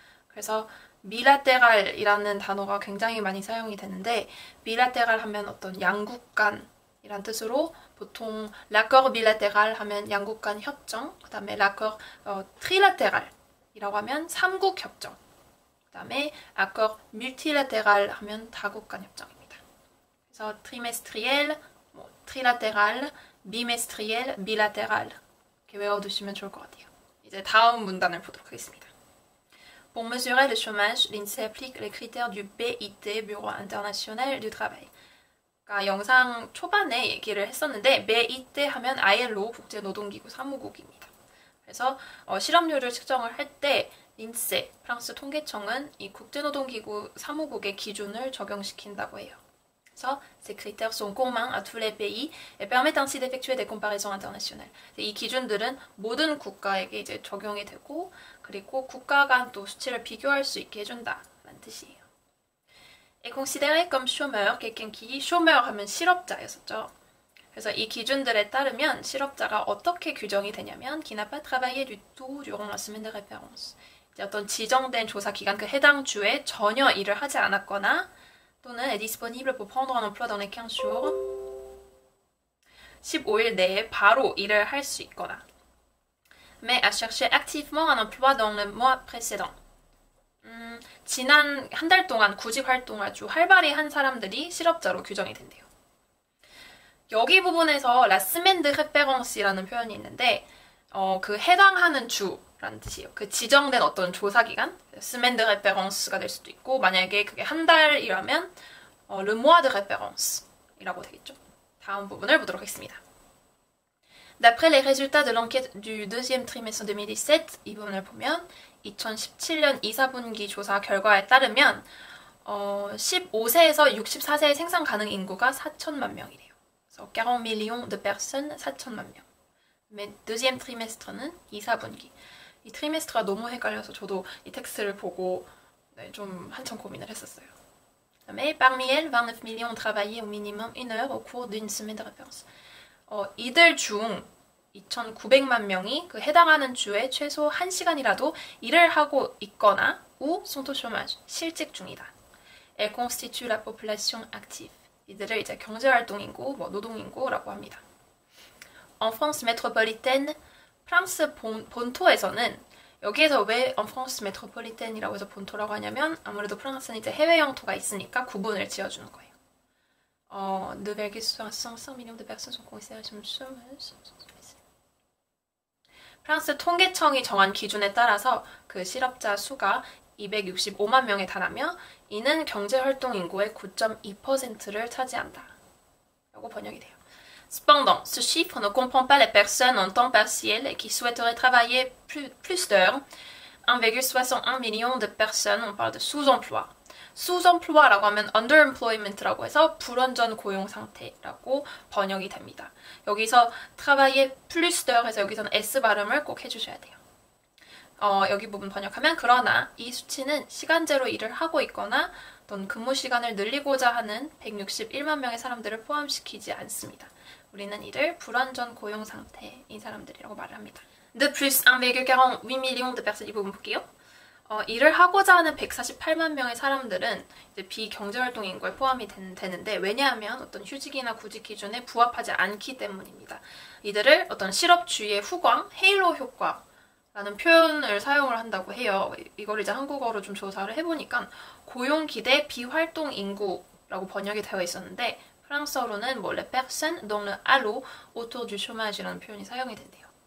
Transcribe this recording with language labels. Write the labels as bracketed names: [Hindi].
[Korean] 그래서 비라테랄이라는 단어가 굉장히 많이 사용이 되는데 비라테랄 하면 어떤 양국 간이란 뜻으로 보통 l'accord bilatéral 하면 양국 간 협정, 그 다음에 l'accord trilatéral이라고 하면 삼국 협정, 그 다음에 accord multilatéral 하면 다국 간 협정입니다. 그래서 trimestriel, trilatéral, bimestriel, bilatéral 이렇게 외워두시면 좋을 것 같아요. 이제 다음 문단을 보도록 하겠습니다. [French] Pour mesurer le chômage, l'INSEE applique les critères du BIT, Bureau International du Travail. [Korean] 그러니까 영상 초반에 얘기를 했었는데 BIT 하면 ILO 국제노동기구 사무국입니다. 그래서 실업률을 측정을 할 때 린세, 프랑스 통계청은 이 국제노동기구 사무국의 기준을 적용시킨다고 해요. [French] 그래서 ces critères sont communs à tous les pays et permettent ainsi d'effectuer des comparaisons internationales. 이 기준들은 모든 국가에게 이제 적용이 되고 그리고 국가 간 또 수치를 비교할 수 있게 해준다라는 뜻이에요. est considéré comme chômeur, quelqu'un qui chômeur [Korean] 하면 실업자였었죠. 그래서 이 기준들에 따르면 실업자가 어떻게 규정이 되냐면 [French] qui n'a pas travaillé du tout durant la semaine de référence. [Korean] 이제 어떤 지정된 조사 기간 그 해당 주에 전혀 일을 하지 않았거나 또는 [French] est disponible pour prendre un emploi dans les 15 jours. [Korean] 15일 내에 바로 일을 할 수 있거나 [French] mais à chercher activement un emploi dans le mois précédent. [Korean] 지난 한 달 동안 구직 활동을 아주 활발히 한 사람들이 실업자로 규정이 된대요. 여기 부분에서 la semaine de référence이라는 표현이 있는데 그 해당하는 주라는 뜻이에요. 그 지정된 어떤 조사 기간, semaine de référence가 될 수도 있고 만약에 그게 한 달이라면 le mois de référence이라고 되겠죠. 다음 부분을 보도록 하겠습니다. [French] D'après les résultats de l'enquête du deuxième trimestre 2017, [Korean] 이 부분을 보면 2017년 2사분기 조사 결과에 따르면 15세에서 64세의 생산 가능 인구가 4천만 명이래요. 그래서 40 millions de personnes, 4천만 명. mais deuxième trimestre는 2사분기. 이 트리메스트가 너무 헷갈려서 저도 이 텍스트를 보고 좀 한참 고민을 했었어요. [French] Mais parmi elles, 29 millions travaillaient au minimum 1 heure au cours d'une semaine de référence. [Korean] 이들 중 2,900만 명이 그 해당하는 주에 최소 1시간이라도 일을 하고 있거나 [French] ou sont au chômage, [Korean] 실직 중이다. [French] Elles constituent la population active. [Korean] 이들을 이제 경제활동인구, 노동인구라고 합니다. En France métropolitaine, 프랑스 본토에서는 여기에서 왜 en France métropolitaine이라고 해서 본토라고 하냐면 아무래도 프랑스는 이제 해외 영토가 있으니까 구분을 지어주는 거예요. [French] 2,65 millions de personnes sont considérées comme chômeuses. [Korean] 프랑스 통계청이 정한 기준에 따라서 그 실업자 수가 265만 명에 달하며 이는 경제활동 인구의 9.2%를 차지한다. 라고 번역이 돼요. [French] Cependant, ce chiffre ne comprend pas les personnes en temps partiel et qui souhaiteraient travailler plus d'heures. 1,61 million de personnes, on parle de sous-emploi. [Korean] sous-emploi라고 하면 underemployment라고 해서 불완전 고용 상태라고 번역이 됩니다. 여기서 travailler plus d'heures 해서 여기서는 S 발음을 꼭 해주셔야 돼요. 여기 부분 번역하면 그러나 이 수치는 시간제로 일을 하고 있거나 또는 근무 시간을 늘리고자 하는 161만 명의 사람들을 포함시키지 않습니다. 우리는 이를 불완전 고용 상태인 사람들이라고 말을 합니다. [French] De plus, 1,48 millions de personnes, [Korean] 이 부분 볼게요. 일을 하고자 하는 148만 명의 사람들은 이제 비경제활동 인구에 포함이 되는데 왜냐하면 어떤 휴직이나 구직 기준에 부합하지 않기 때문입니다. 이들을 어떤 실업주의의 후광, 헤일로 효과라는 표현을 사용을 한다고 해요. 이걸 이제 한국어로 좀 조사를 해보니까 고용기대 비활동 인구라고 번역이 되어 있었는데 프랑스어로는 [French] les personnes dont le halo autour du chômage [Korean] 이라는 표현이 사용이 된대요.